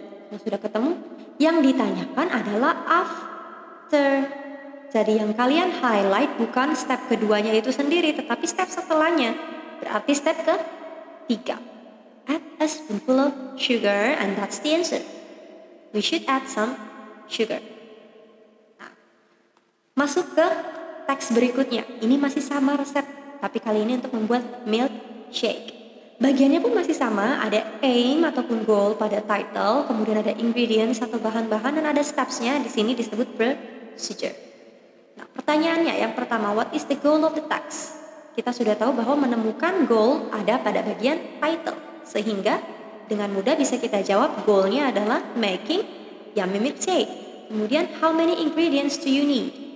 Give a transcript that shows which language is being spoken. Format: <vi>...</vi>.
<id>Kalau sudah ketemu, yang ditanyakan adalah after. Jadi yang kalian highlight bukan step keduanya itu sendiri, tetapi step setelahnya. Berarti step ketiga.</id> <en>Add a spoonful of sugar and that's the answer. We should add some sugar.</en> <id>Nah, masuk ke teks berikutnya. Ini masih sama resep, tapi kali ini untuk membuat milkshake. Bagiannya pun masih sama, ada aim ataupun goal pada title, kemudian ada ingredients atau bahan-bahan, dan ada steps-nya, di sini disebut procedure. Nah, pertanyaannya yang pertama,</id> <en>what is the goal of the text?</en> <id>Kita sudah tahu bahwa menemukan goal ada pada bagian title, sehingga dengan mudah bisa kita jawab goalnya adalah</id> <en>making yummy milkshake.</en> <id>Kemudian,</id> <en>how many ingredients do you need?</en>